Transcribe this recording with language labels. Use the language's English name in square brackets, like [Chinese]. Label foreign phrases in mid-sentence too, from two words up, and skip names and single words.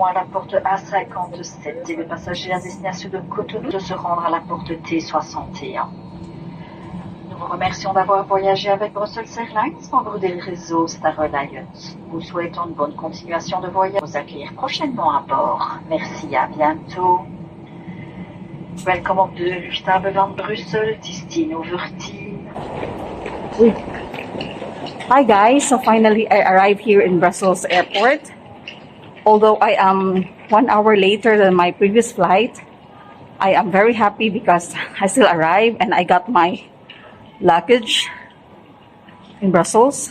[French] à la porte A57 et les passagers à destination de Cotonou de se rendre à la porte T61. Nous vous remercions d'avoir voyagé avec Brussels Airlines, membre des réseaux Star Alliance. Nous souhaitons une bonne continuation de voyage. Vous accueillir prochainement à bord. Merci, à bientôt. [Dutch] Welcome op de luchthaven van Brussel. Het is 10:10. [English] Hi guys, so finally I arrived here in Brussels Airport. Although I am 1 hour later than my previous flight, I am very happy because I still arrived and I got my luggage in Brussels.